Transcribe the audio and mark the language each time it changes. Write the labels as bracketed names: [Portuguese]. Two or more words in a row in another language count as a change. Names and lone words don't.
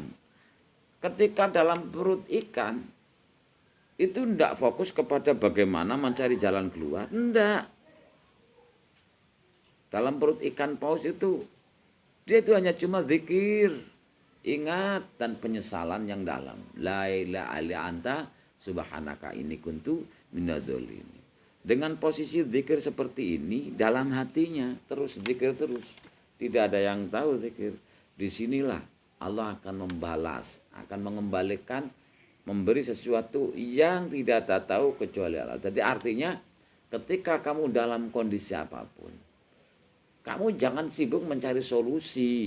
[Indonesian] Ketika dalam perut ikan, itu tidak fokus kepada bagaimana mencari jalan keluar. Tidak. Dalam perut ikan paus itu, dia itu hanya cuma zikir, ingat dan penyesalan yang dalam. [Arabic] لا إله إلا أنت سبحانك إني كنت من الظالمين. [Indonesian] Dengan posisi zikir seperti ini dalam hatinya terus zikir terus. Tidak ada yang tahu zikir. Disinilah Allah akan membalas, akan mengembalikan, memberi sesuatu yang tidak tahu kecuali Allah. Jadi artinya ketika kamu dalam kondisi apapun, kamu jangan sibuk mencari solusi.